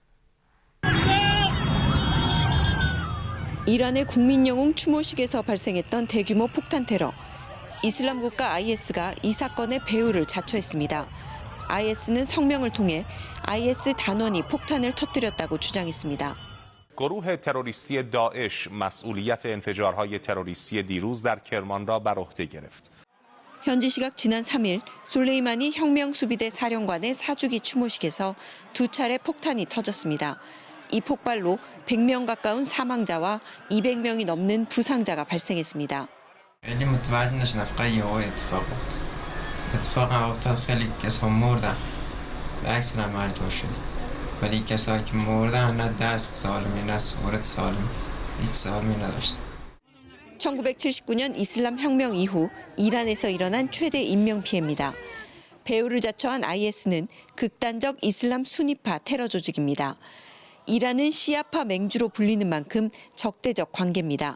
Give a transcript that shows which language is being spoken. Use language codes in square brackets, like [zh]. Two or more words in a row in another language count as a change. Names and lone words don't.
[ko] 이란의 국민영웅 추모식에서 발생했던 대규모 폭탄 테러. 이슬람 국가 IS가 이 사건의 배후를 자초했습니다. IS는 성명을 통해 IS 단원이 폭탄을 터뜨렸다고 주장했습니다. [fa] گروه تروریستی داعش مسئولیت انفجارهای تروریستی دیروز در کرمان را بر عهده گرفت. [ko] 현지 시각 지난 3일 솔레이마니 혁명수비대 사령관의 사주기 추모식에서 두 차례 폭탄이 터졌습니다. 이 폭발로 100명 가까운 사망자와 200명이 넘는 부상자가 발생했습니다. [fa] خیلی متوجه نشدم فقط یهو اتفاق افتاد خیلی کسا مردن به عکس هم مجبور شدیم ولی کسایی که مردن نه دست سالمی نه صورت سالم هیچ سالمی نداشت. [ko] 1979년 이슬람 혁명 이후 이란에서 일어난 최대 인명피해입니다. 배후를 자처한 IS는 극단적 이슬람 수니파 테러 조직입니다. 이란은 시아파 맹주로 불리는 만큼 적대적 관계입니다.